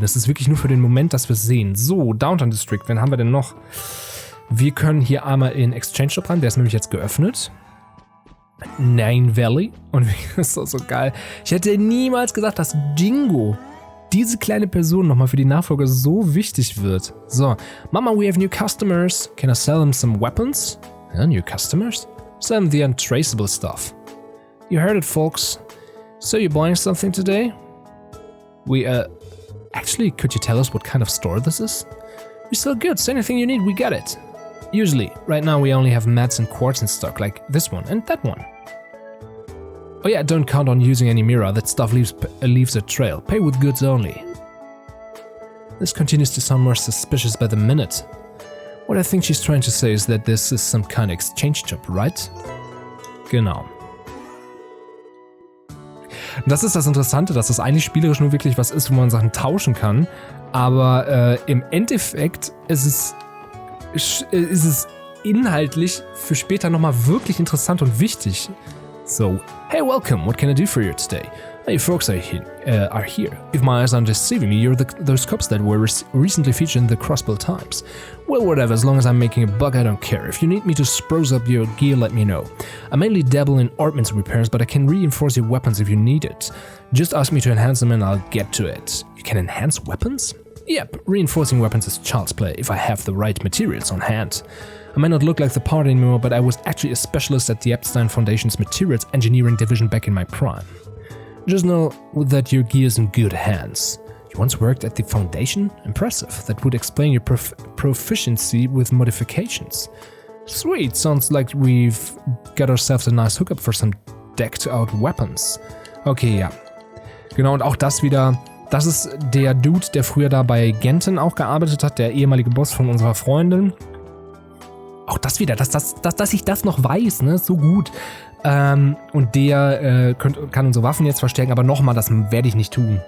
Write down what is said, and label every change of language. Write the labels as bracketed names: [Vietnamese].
[German] Das ist wirklich nur für den Moment, dass wir es sehen. So, Downtown District, wen haben wir denn noch? Wir können hier einmal in Exchange Shop ran, der ist nämlich jetzt geöffnet. Nine Valley. Und das ist doch so geil. Ich hätte niemals gedacht, dass Jingo, diese kleine Person, nochmal für die Nachfolge so wichtig wird. [English] So, Mama, we have new customers. Can I sell them some weapons? Yeah, new customers? Sell them the untraceable stuff. You heard it, folks. So you're buying something today? Actually, could you tell us what kind of store this is? We sell goods. Anything you need, we got it. Usually, right now we only have mats and quartz in stock, like this one and that one. Oh yeah, don't count on using any mirror, that stuff leaves a trail. Pay with goods only. This continues to sound more suspicious by the minute. What I think she's trying to say is that this is some kind of exchange job, right? [German] Genau. Das ist das Interessante, dass das eigentlich spielerisch nur wirklich was ist, wo man Sachen tauschen kann. Aber im Endeffekt ist es inhaltlich für später nochmal wirklich interessant und wichtig. [English] So, hey, welcome. What can I do for you today? Hey, folks are here. If my eyes aren't deceiving me, you're those cops that were recently featured in the Crossbill Times. Well, whatever, as long as I'm making a buck, I don't care. If you need me to spruce up your gear, let me know. I mainly dabble in ordnance repairs, but I can reinforce your weapons if you need it. Just ask me to enhance them and I'll get to it. You can enhance weapons? Yep, reinforcing weapons is child's play if I have the right materials on hand. I may not look like the part anymore, but I was actually a specialist at the Epstein Foundation's Materials Engineering Division back in my prime. Just know that your gear's in good hands. You once worked at the Foundation? Impressive. That would explain your proficiency with modifications. Sweet, sounds like we've got ourselves a nice hookup for some decked-out weapons. [German] Okay, ja. Genau, und auch das wieder... Das ist der Dude, der früher da bei Genten auch gearbeitet hat, der ehemalige Boss von unserer Freundin. Auch das wieder, dass ich das noch weiß, ne, so gut. Und der kann unsere Waffen jetzt verstärken, aber nochmal, das werde ich nicht tun.